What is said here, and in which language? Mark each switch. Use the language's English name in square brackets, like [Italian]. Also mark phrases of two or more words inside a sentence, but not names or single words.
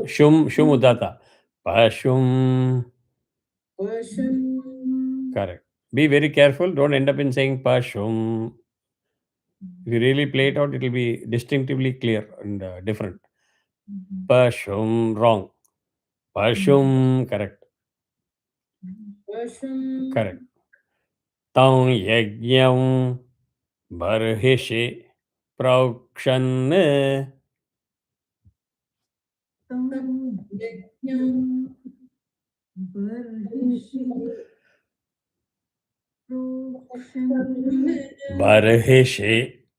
[Sanskrit] Shum udata. Pashum. [English] Correct. Be very careful. Don't end up in saying Pashum. If you really play it out, it will be distinctively clear and different. Pashum. Wrong. Pashum. Correct. Correct. [Sanskrit] Tang yagyam barhishi praukshan. Barhishi.